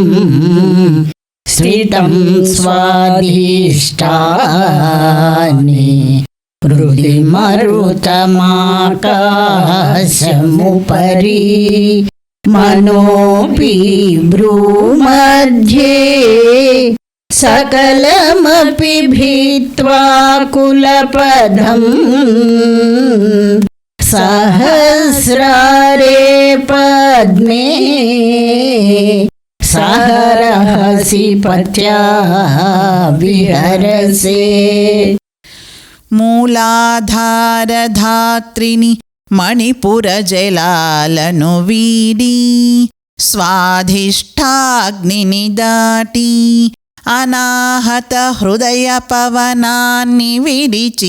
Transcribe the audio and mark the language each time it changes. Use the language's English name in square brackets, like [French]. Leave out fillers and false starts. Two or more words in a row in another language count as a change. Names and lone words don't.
[Sanskrit] स्थितं स्वाधिष्ठाने हृदि मरुतमाकाशमुपरि मनोऽपि भ्रूमध्ये सकलमपि भित्त्वा कुलपदम् सहस्रारे पद्मे सहरहसि पत्या विहरसे। [Telugu] మూలాధారధాత్రిని మణిపుర జలాలను వీడి స్వాధిష్టాగ్నిని దాటి అనాహత హృదయ పవనాన్ని విడిచి